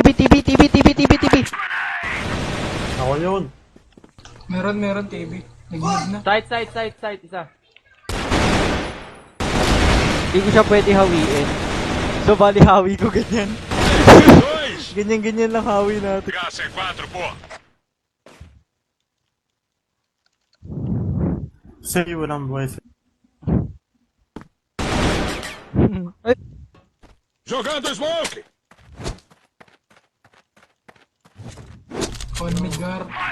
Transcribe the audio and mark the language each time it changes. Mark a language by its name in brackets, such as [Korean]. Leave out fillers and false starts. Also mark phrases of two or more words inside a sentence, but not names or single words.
[Filipino] Ako yun. Meron, TV. Nag-move na. Side, isa. Hindi ko siya pwede hawiin. So, bali hawi ko ganyan. [Portuguese] Dois! [Filipino] Ganyan lang hawi natin. [Portuguese] Gás em 4, pô! [Filipino] Sige, walang buhay. Ay, [Portuguese] Jogando smoke! [English] On Midgar.